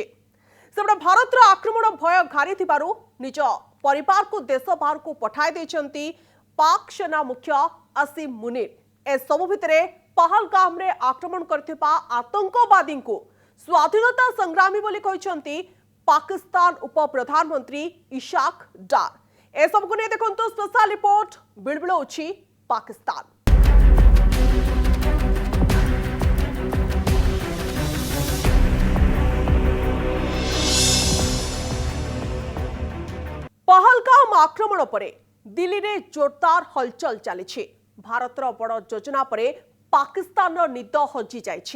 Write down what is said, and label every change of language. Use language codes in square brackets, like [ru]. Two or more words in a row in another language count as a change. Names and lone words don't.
[or] ସେପଟେ ଭାରତର ଆକ୍ରମଣ ଭୟ ଘାରିଥିବାରୁ ନିଜ ପରିବାରକୁ ଦେଶ ବାହାରକୁ ପଠାଇ ଦେଇଛନ୍ତି ପାକ୍ ସେନା ମୁଖ୍ୟ ଆସିମ ମୁନିର। ଏସବୁ ଭିତରେ ପହଲଗାମରେ ଆକ୍ରମଣ କରିଥିବା ଆତଙ୍କବାଦୀଙ୍କୁ ସ୍ୱାଧୀନତା ସଂଗ୍ରାମୀ ବୋଲି କହିଛନ୍ତି ପାକିସ୍ତାନ ଉପପ୍ରଧାନମନ୍ତ୍ରୀ ଇଶାକ ଡାର। ଏସବୁକୁ ନେଇ ଦେଖନ୍ତୁ ସ୍ପେଶାଲ ରିପୋର୍ଟ ବିଳବିଳଉଛି ପାକିସ୍ତାନ। ପହଲଗାମ ଆକ୍ରମଣ ପରେ ଦିଲ୍ଲୀ ରେ ଜୋରଦାର ହଲଚଲ ଚଳି। ଭାରତର ବଡ଼ ଯୋଜନା ପରେ ପାକିସ୍ତାନ ନିଦ ହଜି ଯାଇଛି।